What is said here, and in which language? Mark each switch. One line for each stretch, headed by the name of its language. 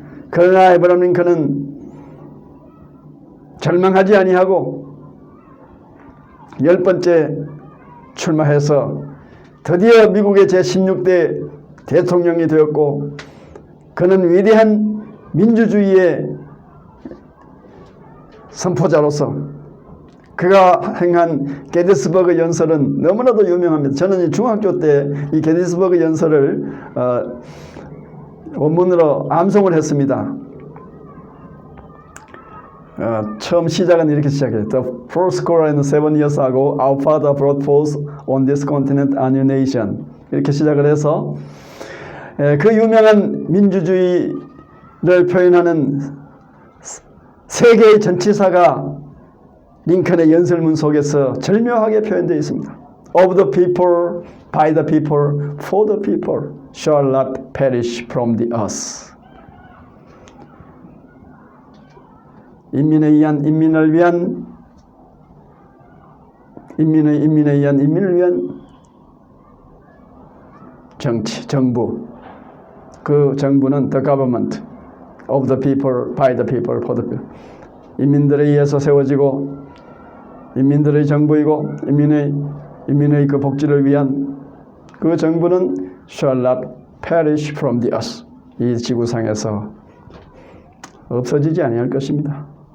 Korean: 그러나 에이브람 링컨은 절망하지 아니하고 10번째 출마해서 드디어 미국의 제16대 대통령이 되었고 그는 위대한 민주주의의 선포자로서 그가 행한 게티스버그 연설은 너무나도 유명합니다. 저는 중학교 때 이 게티스버그 연설을 원문으로 암송을 했습니다. 처음 시작은 이렇게 시작해요.
English: The fourscore and 7 years ago, our father brought forth on this continent a new nation.
Korean: 이렇게 시작을 해서 그 유명한 민주주의를 표현하는 세계의 전치사가 링컨의 연설문 속에서 절묘하게 표현되어 있습니다.
English: Of the people, by the people, for the people, shall not perish from the earth.
Korean: 인민에 의한 인민을 위한 인민에 의한 인민을 위한 정치, 정부. 그 정부는
English: the government of the people, by the people, for the people.
Korean: 인민들에 의해서 세워지고 인민들의 정부이고 인민의 그 복지를 위한 그 정부는
English: shall not perish from the earth.
Korean: 이 지구상에서 없어지지 아니할 것입니다.